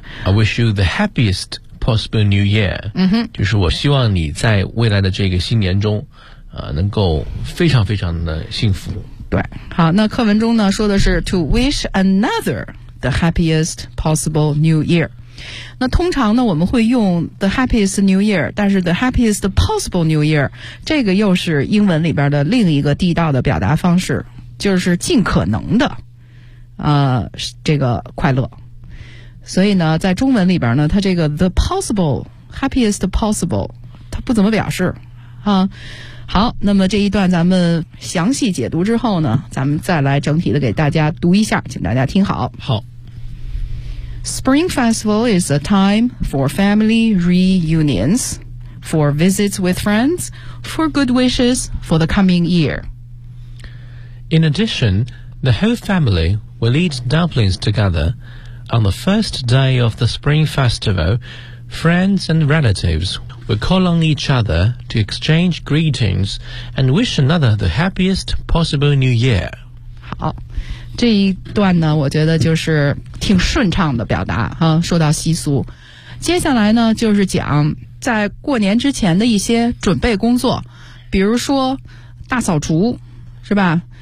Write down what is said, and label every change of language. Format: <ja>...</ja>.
<en>I wish you the happiest possible new year. 嗯哼，</en> <zh>就是我希望你在未来的这个新年中，能够非常非常的幸福。对，好，那课文中呢说的是</zh> <en>to wish another the happiest possible new year.</en> <zh>那通常呢我们会用</zh> <en>the happiest new year，</en> <zh>但是</zh> <en>the happiest possible new year</en> <zh>这个又是英文里边的另一个地道的表达方式。就是尽可能的这个快乐所以呢在中文里边呢它这个</zh> <en>the possible happiest possible</en> <zh>它不怎么表示啊。好那么这一段咱们详细解读之后呢咱们再来整体的给大家读一下请大家听好好</zh> <en>Spring Festival is a time for family reunions for visits with friends for good wishes for the coming year In addition, the whole family will eat dumplings together. On the first day of the Spring Festival, friends and relatives will call on each other to exchange greetings and wish another the happiest possible New Year.</en> <zh>好，这一段呢，我觉得就是挺顺畅的表达啊，受到习俗。接下来呢，就是讲在过年之前的一些准备工作，比如说大扫除，是吧？</zh>